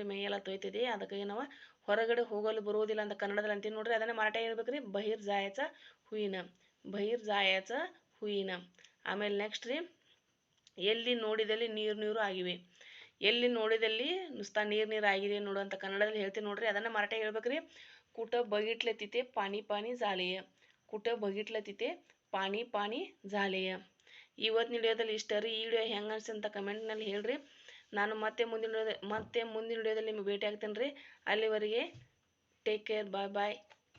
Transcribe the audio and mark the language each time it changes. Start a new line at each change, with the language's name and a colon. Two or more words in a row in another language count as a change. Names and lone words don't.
Kannada: ಮೈಯೆಲ್ಲ ತೊಯ್ತಿದೆ, ಅದಕ್ಕಾಗಿ ನಾವು ಹೊರಗಡೆ ಹೋಗಲು ಬರುವುದಿಲ್ಲ ಅಂತ ಕನ್ನಡದಲ್ಲಿ ಅಂತೀವಿ ನೋಡ್ರಿ. ಅದನ್ನು ಮರಾಠಿ ಹೇಳ್ಬೇಕ್ರಿ.
Marathi: बाहेर जायचं होईना. बाहेर जायचं होईना.
Kannada: ಆಮೇಲೆ ನೆಕ್ಸ್ಟ್ ರೀ, ಎಲ್ಲಿ ನೋಡಿದಲ್ಲಿ ನೀರು ಆಗಿವೆ. ಎಲ್ಲಿ ನೋಡಿದಲ್ಲಿ ನುಸ್ತಾ ನೀರು ಆಗಿದೆ ನೋಡು ಅಂತ ಕನ್ನಡದಲ್ಲಿ ಹೇಳ್ತೀವಿ ನೋಡ್ರಿ. ಅದನ್ನು ಮರಾಠಿ ಹೇಳ್ಬೇಕ್ರಿ.
Marathi: कुठं बघितलं तिथे पाणी झालेय. कुठं बघितलं तिथे पाणी झालेಯ.
Kannada: ಇವತ್ತಿನ ವಿಡಿಯೋದಲ್ಲಿ ಇಷ್ಟ ರೀ. ಈ ವಿಡಿಯೋ ಹೆಂಗೆ ಅನ್ಸಿ ಅಂತ ಕಮೆಂಟ್ನಲ್ಲಿ ಹೇಳ್ರಿ. ನಾನು ಮತ್ತೆ ಮುಂದಿನ ವಿಡಿಯೋದಲ್ಲಿ ನಿಮಗೆ ಭೇಟಿ ಆಗ್ತೇನೆ ರೀ. ಅಲ್ಲಿವರೆಗೆ
English: take care,
Kannada: ಬಾಯ್.